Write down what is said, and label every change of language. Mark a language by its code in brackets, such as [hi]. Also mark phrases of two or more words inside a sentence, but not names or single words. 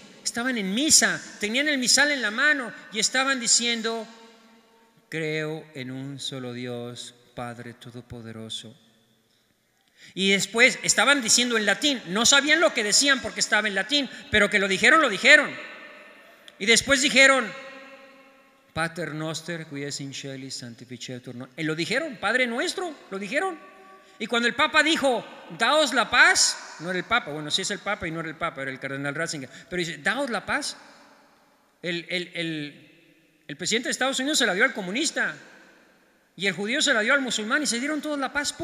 [es] Estaban en misa, tenían el misal en la mano y estaban diciendo: creo en un solo Dios, Padre Todopoderoso. Y después estaban diciendo en latín, no sabían lo que decían porque estaba en latín, pero que lo dijeron, lo dijeron. Y después dijeron: [la] Pater noster, qui es in celis, sanctificetur nomen. [es] Lo dijeron, Padre nuestro, lo dijeron. Y cuando el Papa dijo: daos la paz, no era el Papa, bueno, sí es el Papa y no era el Papa, era el cardenal Ratzinger, pero dice: daos la paz. El presidente de Estados Unidos se la dio al comunista y el judío se la dio al musulmán, y se dieron todos la paz.